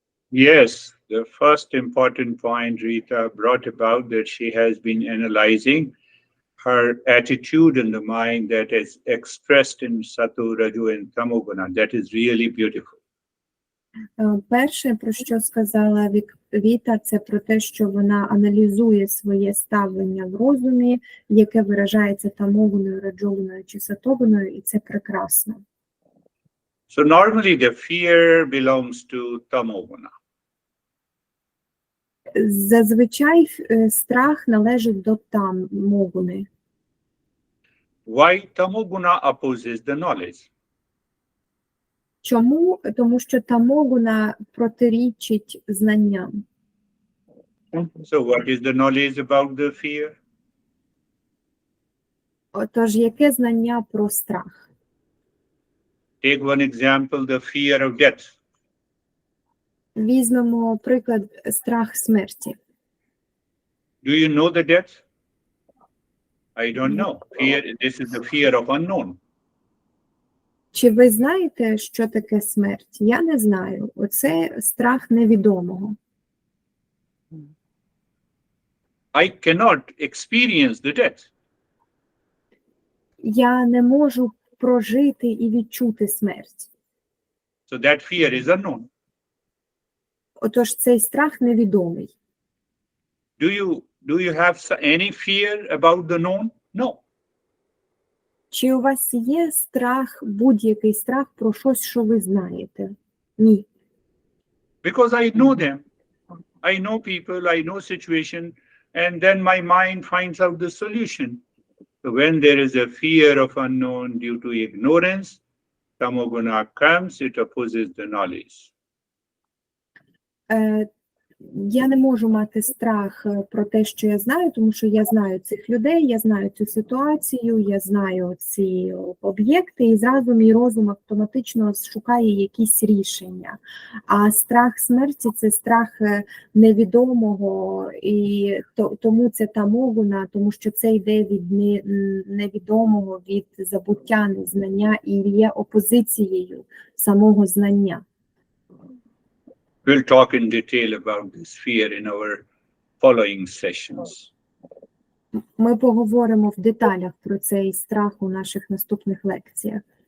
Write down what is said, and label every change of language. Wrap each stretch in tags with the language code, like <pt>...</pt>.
<en>Yes, the first important point Rita brought about, that she has been analyzing her attitude in the mind that is expressed in Sato, Raju, and Tamoguna. That is really beautiful.</en> <uk>Перше, про що сказала Віта, це про те, що вона аналізує своє ставлення в розумі, яке виражається тамогуною, раджогуною чи сатогуною, і це прекрасно.</uk> <en>So normally the fear belongs to Tamoguna.</en> <uk>Зазвичай страх належить до тамогуни.</uk> <en>Why Tamoguna opposes the knowledge?</en> <uk>Чому? Тому що тамогуна протирічить знанням.</uk> <en>So what is the knowledge about the fear?</en> <uk>Отож, яке знання про страх?</uk> <en>Take one example, the fear of death.</en> <uk>Візьмемо приклад страх смерті.</uk> <en>Do you know the death? I don't know. Fear, this is the fear of unknown.</en> <uk>Чи ви знаєте, що таке смерть? Я не знаю. Оце страх невідомого.</uk> <en>I cannot experience the death.</en> <uk>Я не можу прожити і відчути смерть.</uk> <en>So that fear is unknown.</en> <uk>Отож, цей страх невідомий.</uk> <en>Do you have any fear about the known? No.</en> <uk>Чи у вас є страх, будь-який страх про щось, що ви знаєте? Ні.</uk> <en>Because I know them. I know people, I know situation, and then my mind finds out the solution. So when there is a fear of unknown due to ignorance, Tamoguna comes, it opposes the knowledge.</en> <uk>Я не можу мати страх про те, що я знаю, тому що я знаю цих людей, я знаю цю ситуацію, я знаю ці об'єкти, і зразу мій розум автоматично шукає якісь рішення. А страх смерті – це страх невідомого, і тому це тамогуна, тому що це йде від невідомого, від забуття, незнання, і є опозицією самого знання.</uk> <en>We'll talk in detail about this fear in our following sessions.</en> <uk>Ми поговоримо в деталях про цей страх у наших наступних лекціях.</uk>